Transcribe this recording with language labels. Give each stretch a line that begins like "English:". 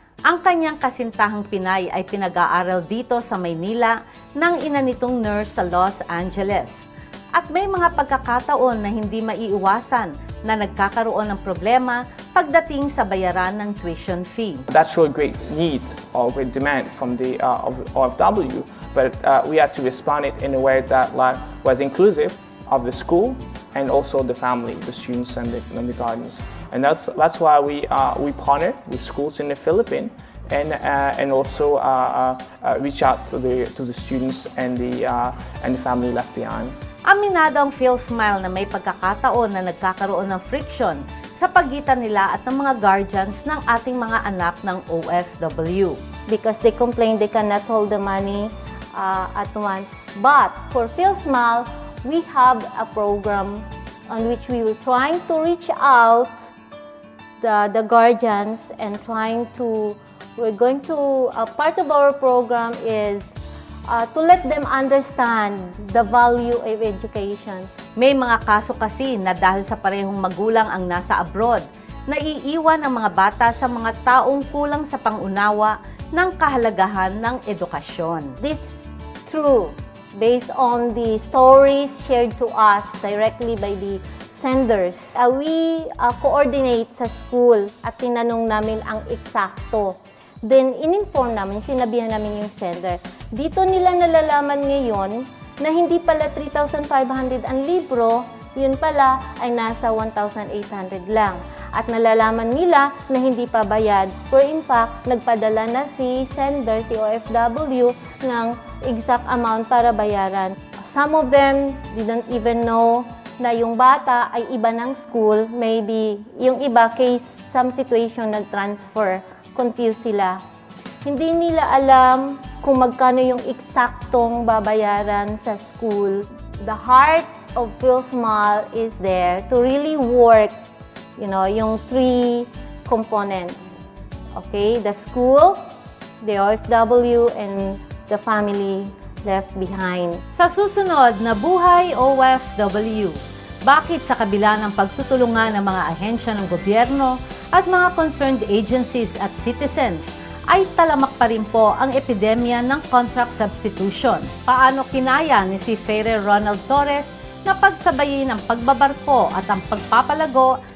Filipino: Ang kanyang kasintahang Pinay ay pinag-aaral dito sa Maynila ng ina nitong nurse sa Los Angeles. At may mga pagkakataon na hindi maiiwasan na nagkakaroon ng problema pagdating sa bayaran ng tuition fee.
English: That's a great need or great demand from the OFW, but we had to respond it in a way that was inclusive of the school and also the family, the students and the guardians. And that's why we partner with schools in the Philippines and also reach out to the students and the family left behind.
Filipino: Aminado ang PhilSmile na may pagkakataon na nagkakaroon ng friction sa pagitan nila at ng mga guardians ng ating mga anak ng OFW.
English: Because they complain they cannot hold the money at once. But for PhilSmile, we have a program on which we were trying to reach out the guardians and we're going to, part of our program is to let them understand the value of education.
Filipino: May mga kaso kasi na dahil sa parehong magulang ang nasa abroad, naiiwan ang mga bata sa mga taong kulang sa pangunawa ng kahalagahan ng edukasyon.
English: This is true based on the stories shared to us directly by the senders. We coordinate
Filipino: sa school at tinanong namin ang eksakto. Then, in-inform namin, sinabihan namin yung sender. Dito nila nalalaman ngayon na hindi pala 3,500 ang libro, yun pala ay nasa 1,800 lang. At nalalaman nila na hindi pa bayad.
English: For in fact,
Filipino: nagpadala na si sender, si OFW, ng exact amount para bayaran.
English: Some of them didn't even know
Filipino: na yung bata ay iba ng
English: school. Maybe
Filipino: yung iba,
English: case some situation nag-transfer. Confused
Filipino: sila. Hindi nila alam kung magkano yung eksaktong babayaran sa school.
English: The heart of PhilSmile is there to really work, yung three components. Okay, the school, the OFW, and the family left behind.
Filipino: Sa susunod na Buhay OFW, bakit sa kabila ng pagtutulungan ng mga ahensya ng gobyerno at mga concerned agencies at citizens, ay talamak pa rin po ang epidemya ng contract substitution? Paano kinaya ni si Ferrer Ronald Torres na pagsabayin ang pagbabarko at ang pagpapalago